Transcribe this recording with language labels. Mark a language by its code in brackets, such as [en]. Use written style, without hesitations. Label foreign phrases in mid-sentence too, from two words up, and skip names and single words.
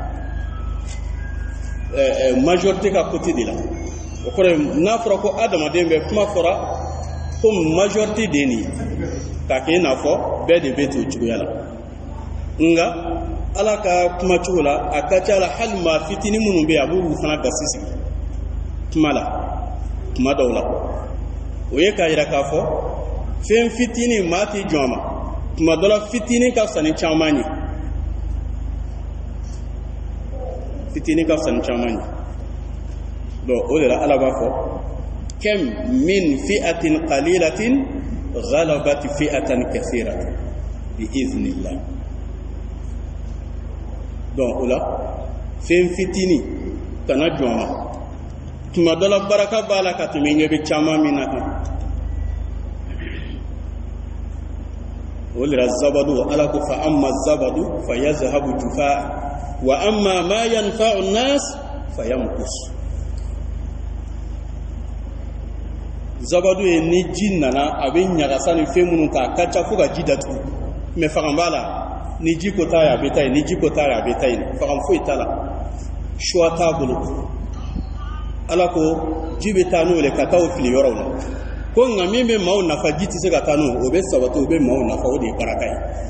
[bm] majorité ka côté de la o kɔrɔ n'a fɔra ko adamaden bɛ kuma fɔra ko majorité de nin k'a kɛ i n'a fɔ bɛɛ de bɛ to cogoya la nka ala ka kuma cogo la a ka ca la hali maa fitinin minnu bɛ yen a b'olu fana gasi sigi kuma la kuma dɔw la o ye k'a yira k'a fɔ fen fitini mati joma tuma dɔ la fitini ka fisa ni caman ye fitini ka fisa ni caman ye donc o de la Ala b'a fɔ [ar] كم من فئة قليلة غلبت فئة كثيرة بإذن الله [bm] donc o la fen fitini kana joma tuma dɔ la baraka b'a la ka tɛmɛ ɲɛ bɛ caman min na kan o de la zabadu Ala ko [ar] فأما الزبد فيذهب جفاء وأما ما ينفع الناس فيمكث [bm] zabadu ye ni ji nana a bɛ ɲagasa ni fɛn minnu k'a ka ca fo ka ji datugu mais fagan b'a la ni ji ko t'a ye a bɛ taa ye ni ji ko t'a ye a bɛ taa ye fagan foyi t'a la choix t'a bolo Ala ko ji bɛ taa n'o ye ka taa o fili yɔrɔw la ko nka min bɛ maaw nafa ji tɛ se ka taa n'o o bɛ sabati o bɛ maaw nafa o de ye baraka ye